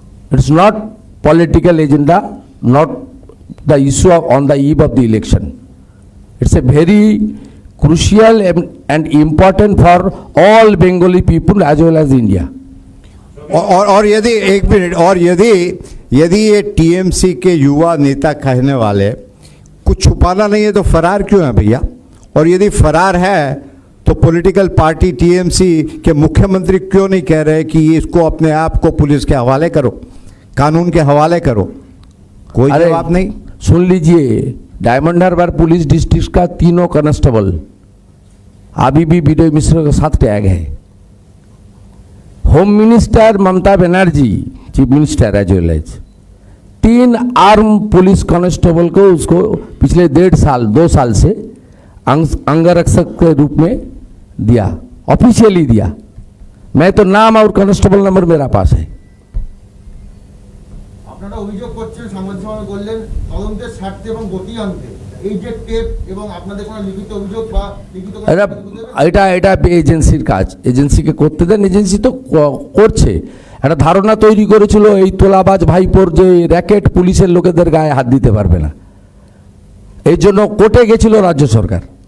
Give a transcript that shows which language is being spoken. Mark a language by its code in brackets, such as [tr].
[en] It's not political agenda, not the issue on the eve of the election. It's a very crucial and important for all Bengali people as well as India. [hi] और यदि एक minute, और यदि ये TMC के युवा नेता कहने वाले कुछ छुपाना नहीं है तो फरार क्यों है भैया? और यदि फरार है तो पॉलिटिकल पार्टी टीएमसी के मुख्यमंत्री क्यों नहीं कह रहे कि इसको अपने आप को पुलिस के हवाले करो, कानून के हवाले करो? कोई जवाब नहीं। सुन लीजिए, डायमंड हार्बर पुलिस डिस्ट्रिक्ट का 3 कांस्टेबल अभी भी विनय मिश्रा के साथ टैग है। Home minister Mamata Banerjee, chief minister [en] as well as [hi] 3 arm police constable को उसको पिछले 2 साल से अंगरक्षक के रूप में दिया, ऑफिशियली दिया। मैं तो नाम और कांस्टेबल नंबर मेरा पास है। [bn] আপনারা অভিযোগ করছেন, সাংবাদিক বললেন তদন্তের স্বার্থে এবং গতি আনতে এই যে টেপ এবং আপনাদের কোনো লিখিত অভিযোগ বা লিখিত এটা এজেন্সির কাজ, এজেন্সিকে করতে দেন, এজেন্সি তো করছে। একটা ধারণা তৈরি করেছিল এই তোলাবাজ ভাইপোর যে র্যাকেট পুলিশের লোকেদের গায়ে হাত দিতে পারবে না, এই জন্য কোর্টে গেছিল রাজ্য সরকার।